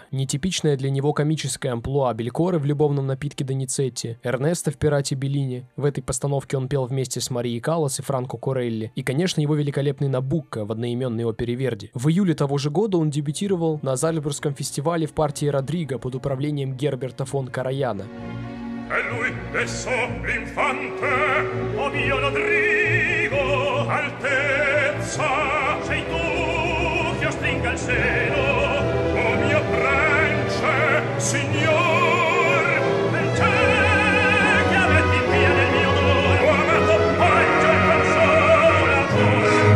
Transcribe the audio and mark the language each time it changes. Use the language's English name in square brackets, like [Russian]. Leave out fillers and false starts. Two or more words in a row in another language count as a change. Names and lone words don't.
[Russian] Нетипичная для него комическая амплуа Белькоры в «Любовном напитке Доницетти», Эрнесто в «Пирате Беллини». В этой постановке он пел вместе с Марией Каллас и Франко Корелли. И, конечно, его великолепный «Набукко» в одноименной опере Верди. В июле того же года он дебютировал на Зальцбургском фестивале в партии «Родриго» под управлением Герберта фон Караяна. [Italian] E lui adesso l'infante, o mio Rodrigo, altezza, sei tu che io stringa il seno, o mio prince, signor, del te che avete via del mio dolore, o amato paggio e consolatore.